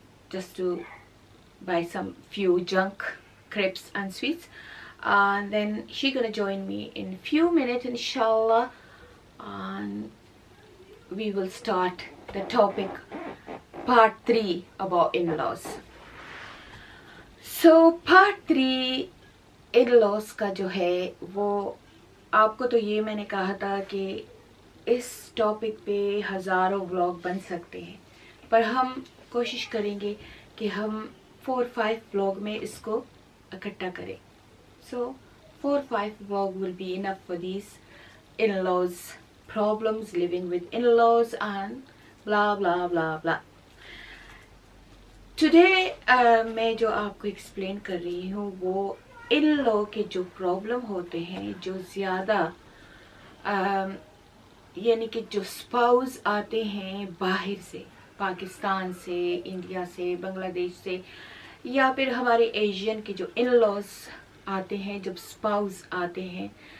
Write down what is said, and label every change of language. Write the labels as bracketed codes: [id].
[en] just to buy some few junk crepes and sweets, and then she gonna join me in few minutes inshallah, and we will start the topic part 3 about in-laws. [hi] So part 3 in-laws का जो है वो आपको, तो ये मैंने कहा था कि इस टॉपिक पे हज़ारों व्लॉग बन सकते हैं, पर हम कोशिश करेंगे कि हम 4-5 व्लॉग में इसको इकट्ठा करें. [en] So 4-5 vlog will be enough for these in-laws problems, living with in-laws and blah blah blah blah. [hi] Today मैं जो आपको एक्सप्लेन कर रही हूँ वो in-law के जो प्रॉब्लम होते हैं, जो ज़्यादा यानी कि जो स्पाउस आते हैं बाहर से, पाकिस्तान से, इंडिया से, बांग्लादेश से, या फिर हमारे एशियन के जो in-laws आते हैं, जब स्पाउस आते हैं,